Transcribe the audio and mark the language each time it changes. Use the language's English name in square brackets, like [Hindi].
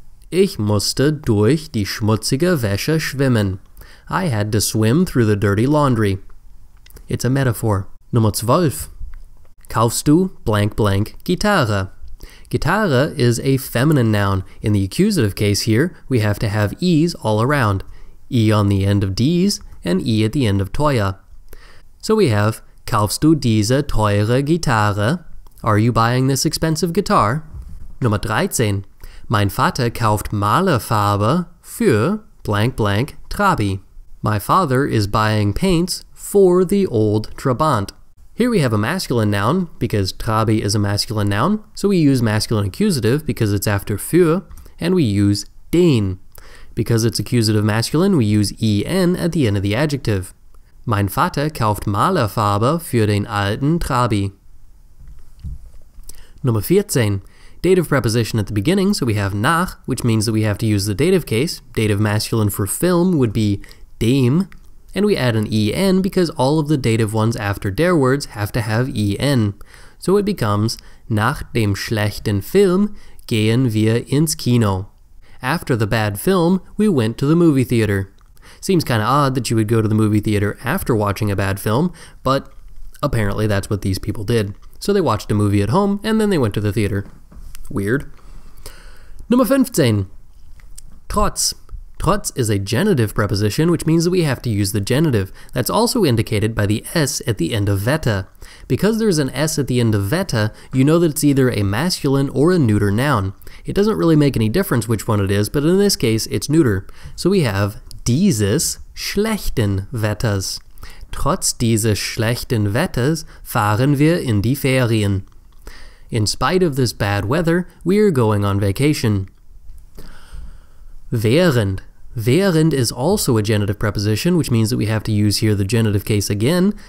[German] Ich musste durch die schmutzige Wäsche schwimmen. [English] I had to swim through the dirty laundry. It's a metaphor. [German] Nummer 12. Kaufst du blank blank Gitarre? [English] Gitarre is a feminine noun. In the accusative case here, we have to have e's all around. E on the end of dies and e at the end of teuer. So we have, [German] kaufst du diese teure Gitarre? [English] Are you buying this expensive guitar? [German] Nummer 13. Mein Vater kauft Malerfarbe für blank blank Trabi. [English] My father is buying paints for the old Trabant. Here we have a masculine noun because Trabi is a masculine noun, so we use masculine accusative because it's after für, and we use den. Because it's accusative masculine, we use en at the end of the adjective. [German] Mein Vater kauft Malerfarbe für den alten Trabi. Nummer 14. [English] Dative preposition at the beginning, so we have nach, which means that we have to use the dative case. Dative masculine for film would be dem, and we add an en because all of the dative ones after der words have to have en. So it becomes, [German] nach dem schlechten Film gehen wir ins Kino. [English] After the bad film, we went to the movie theater. Seems kinda odd that you would go to the movie theater after watching a bad film, but apparently that's what these people did. So they watched a movie at home, and then they went to the theater. Weird. [German] Nummer 15. Trotz. [English] Trotz is a genitive preposition, which means that we have to use the genitive. That's also indicated by the S at the end of Wetter. Because there's an S at the end of Wetter, you know that it's either a masculine or a neuter noun. It doesn't really make any difference which one it is, but in this case, it's neuter. So we have [German] dieses schlechten Wetters. Trotz dieses schlechten Wetters fahren wir in die Ferien. [English] In spite of this bad weather, we are going on vacation. Während. Während is also a genitive preposition, which means that we have to use here the genitive case again.